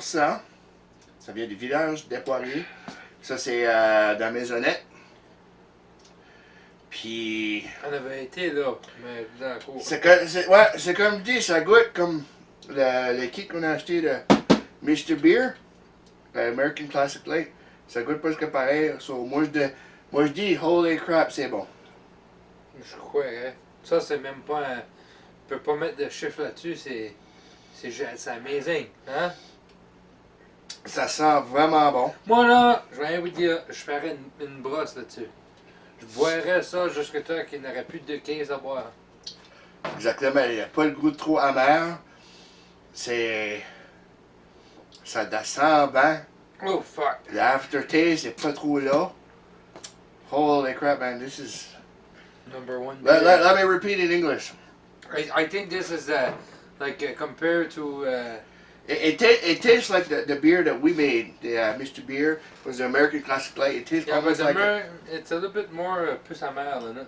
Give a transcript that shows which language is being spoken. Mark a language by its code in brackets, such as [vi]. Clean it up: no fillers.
[fr] Ça vient du village des Poiriers. Ça, c'est dans Maisonnette. Puis, On avait été là, mais dans la cour. c'est comme je dis, ça goûte comme le kit qu'on a acheté de Mr. Beer, American Classic Light. Ça goûte presque pareil. So, moi, je dis, [en] holy crap, [fr] c'est bon. Je crois, hein. Ça c'est même pas un. On peut pas mettre de chiffre là-dessus, c'est amazing, hein? Ça sent vraiment bon. Moi là, je vais rien vous dire, je ferais une brosse là-dessus. Je boirais ça jusqu'à temps qu'il n'aurait plus de 15 à boire. Exactement, il n'y a pas le goût trop amer. C'est. Ça descend bien. [en] Oh fuck. [fr] L'aftertaste n'est pas trop là. [en] Holy crap, man, this is. Number one. Let me repeat in English. I think this is compared to It tastes like the beer that we made. The Mr. Beer was the American Classic Light. It tastes yeah, but almost like. it's a little bit more [fr] plus amer [en] than it.